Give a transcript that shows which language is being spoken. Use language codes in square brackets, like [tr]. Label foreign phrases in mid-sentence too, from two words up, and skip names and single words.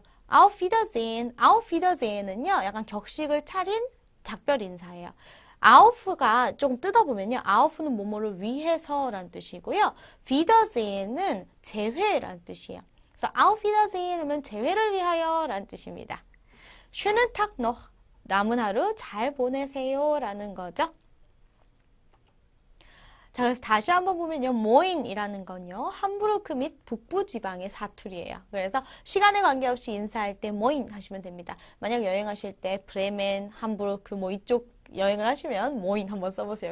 [de] Auf Wiedersehen. Auf Wiedersehen [ko] 은요, 약간 격식을 차린 작별 인사예요. auf가 조금 뜯어보면요. auf는 뭐뭐를 위해서라는 뜻이고요. Wiedersehen은 재회라는 뜻이에요. 그래서 [de] Auf Wiedersehen [ko] 하면 재회를 위하여 라는 뜻입니다. [de] Schönen Tag noch. [ko] 남은 하루 잘 보내세요 라는 거죠. 자, 그래서 다시 한번 보면요. 모인이라는 건요. 함부르크 및 북부지방의 사투리예요. 그래서 시간에 관계없이 인사할 때 모인 하시면 됩니다. 만약 여행하실 때 브레멘, 함부르크 뭐 이쪽 여행을 하시면 모인 한번 써보세요.